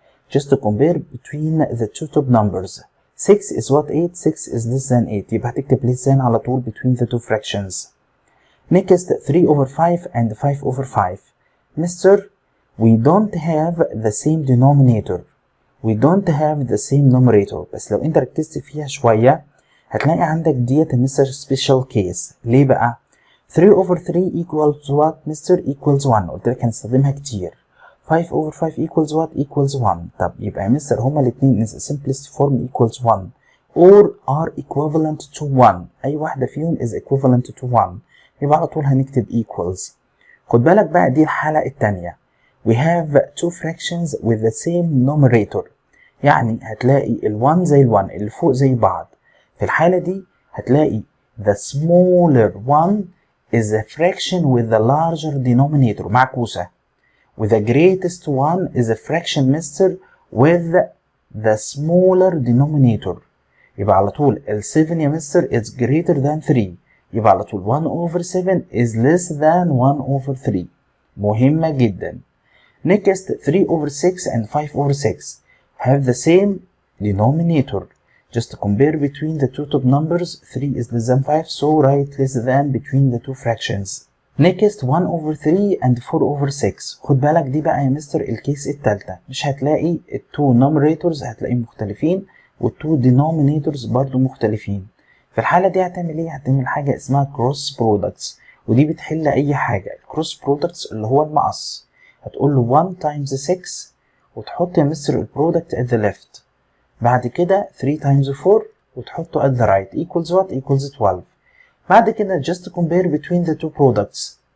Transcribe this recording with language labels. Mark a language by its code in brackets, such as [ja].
[en] Just to compare between the two top numbers. 6 is what 8 6 is less than 8. [ar] يبقى هتكتب [en] less than [ar] على طول [en] between the two fractions. Next 3 over 5 and 5 over 5. Mister, we don't have the same denominator. We don't have the same numerator. [ar] بس لو انت ركزت فيها شوية هتلاقي عندك ديت مستر [en] special case. [ar] ليه بقى؟ [en] 3 over 3 equals what mister equals 1. [ar] قلت لك هنستخدمها كتير. [en] 5 over 5 equals what equals 1. [ar] طب يبقى يا مستر هما الاتنين [en] in the simplest form equals 1 or are equivalent to 1. [ar] أي واحدة فيهم [en] is equivalent to 1. [ar] يبقى على طول هنكتب equals. خد بالك بقى دي الحالة التانية. [en] We have two fractions with the same numerator. [ar] يعني هتلاقي ال1 زي ال1 اللي فوق زي بعض. في الحالة دي هتلاقي [en] the smaller one is a fraction with the larger denominator معكوسة. with the greatest one is a fraction mister with the smaller denominator. [ar] يبقى على طول ال 7 يا مستر [en] is greater than 3. [ar] يبقى على طول [en] 1 over 7 is less than 1 over 3. [ar] مهمة جدا. [en] Next 3 over 6 and 5 over 6 have the same denominator. Just to compare between the two top numbers, 3 is less than 5, so write less than between the two fractions. Next 1 over 3 and 4 over 6. [ar] خد بالك دي بقى يا مستر الكيس التالتة. مش هتلاقي ال [en] two numerators [ar] هتلاقيهم مختلفين وال [en] two denominators [ar] برضو مختلفين. في الحالة دي هتعمل ايه؟ هتعمل حاجة اسمها cross products، ودي بتحل أي حاجة. cross products اللي هو المقص. هتقول له 1 times 6 وتحط يا مستر البرودكت [en] at the left. [ar] بعد كده [en] 3 times 4 [ar] وتحطه [en] at the right equals what equals 12. [ar] بعد كده [en] just compare between the two products.